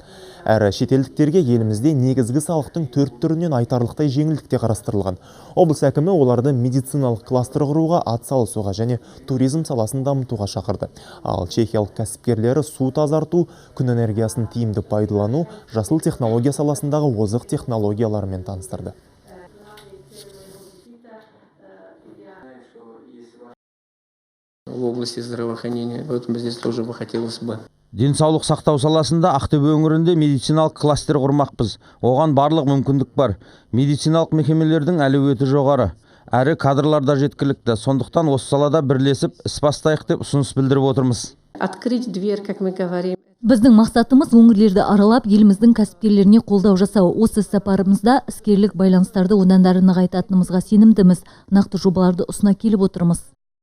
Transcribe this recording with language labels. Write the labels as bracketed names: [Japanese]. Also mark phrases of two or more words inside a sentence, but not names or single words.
[Kazakh] Әрі шетелдіктерге елімізде негізгі салықтың 4 түрінен айтарлықтай жеңілдікте қарастырылған. Облыс әкімі оларды медициналық кластер құруға, атсалысуға және туризм саласын дамытуға шақырды. Ал чехиялық кәсіпкерлері су тазарту, күн энергиясын тиімді пайдалану, жасыл технология саласындағы озық технологиялармен таныстырды. [Russian] В области здравоохранения, поэтому здесь тоже бы хотелось бы. [Kazakh] Денсаулық сақтау саласында Ақтөбе өңірінде медициналық кластер құрмақпыз. Оған барлық мүмкіндік бар. Медициналық мекемелердің әлеуеті жоғары. Әрі кадрларда жеткілікті. Сондықтан осы салада бірлесіп іс бастайық деп ұсыныс білдіріп отырмыз. [Russian] Открыть дверь, как мы говорим. [Kazakh] Біздің мақсатымыз өңірлерді аралап, еліміздің кәсіпкерлеріне қолдау жасау. Осы сапарымызда іскерлік байланыстарды одан әрі нығайтатынымызға сенімдіміз. Нақты жобаларды ұсына келіп отырмыз.